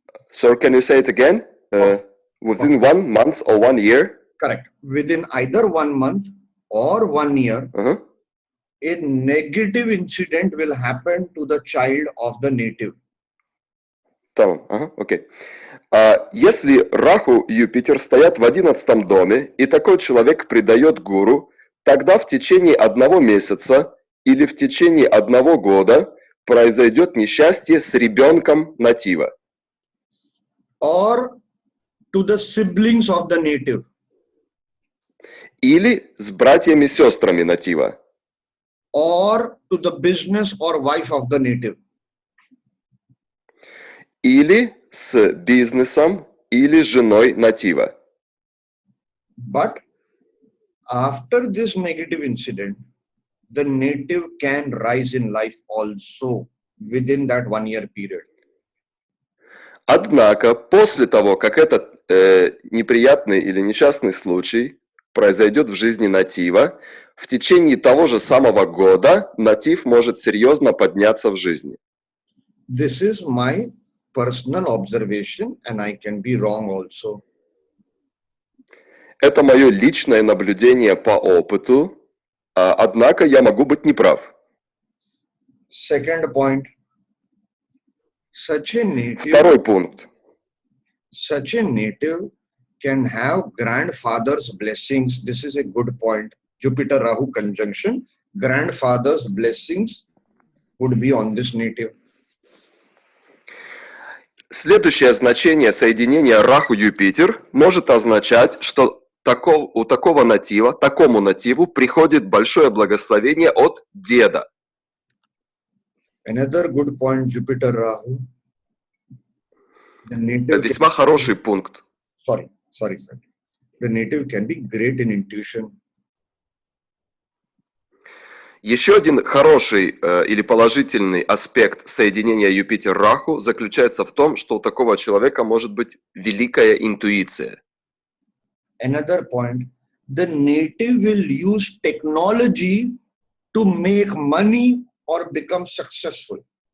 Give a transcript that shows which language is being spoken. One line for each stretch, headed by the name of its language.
English: So can you say it again? Within 1 month or 1 year? Correct. Within either 1 month or 1 year, a negative incident will happen to the child of the native.
Russian: Tamam, окей. Если Раху и Юпитер стоят в 11-м доме, и такой человек предает гуру, тогда в течение 1 месяца или в течение 1 года произойдет несчастье с ребенком натива.
English: Or to the siblings of the native.
Russian: Или с братьями и сестрами натива.
English: Or to the business or wife of the native.
Russian: Или с бизнесом или женой натива.
English: But after this negative incident, the native can rise in life also within that 1 year period.
Russian: Однако, после того, как этот неприятный или несчастный случай произойдет в жизни натива, в течение того же самого года натив может серьезно подняться в жизни.
English: This is my personal observation, and I can be wrong also.
Russian: Это мое личное наблюдение по опыту, однако я могу быть неправ.
English: Second point. such a native,
Russian: Второй пункт.
English: such a native can have grandfather's blessings. This is a good point. Jupiter Rahu conjunction, grandfather's blessings would be on this native.
Russian: Следующее значение соединения Раху-Юпитер может означать, что у такому нативу приходит большое благословение от деда.
English: Another good point, Jupiter Rahu. The native
Russian: Весьма хороший пункт.
English: Sorry. The native can be great in intuition.
Russian: Еще один хороший или положительный аспект соединения Юпитер-Раху заключается в том, что у такого человека может быть великая интуиция.
English: Another point, the native will use technology to make money or become successful.